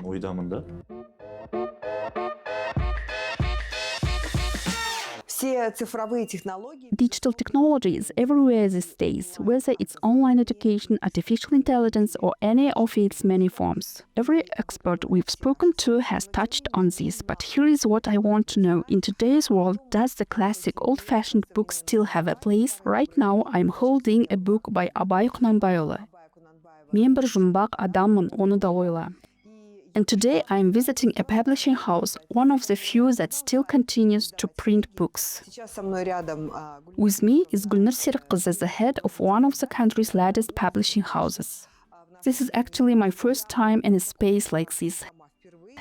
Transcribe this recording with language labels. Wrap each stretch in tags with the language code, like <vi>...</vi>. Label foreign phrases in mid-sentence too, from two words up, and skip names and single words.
<en>Digital technology is everywhere these days, whether it's online education, artificial intelligence, or any of its many forms. Every expert we've spoken to has touched on this, but here is what I want to know. In today's world, does the classic old-fashioned book still have a place? Right now, I'm holding a book by Абай Құнанбайұлы.</en> <kk>Мен бір жұмбақ адаммын, оны да ойла.</kk> <en>And today I'm visiting a publishing house, one of the few that still continues to print books. With me is Gulnur Serikqızı, the head of one of the country's largest publishing houses. This is actually my first time in a space like this.</en>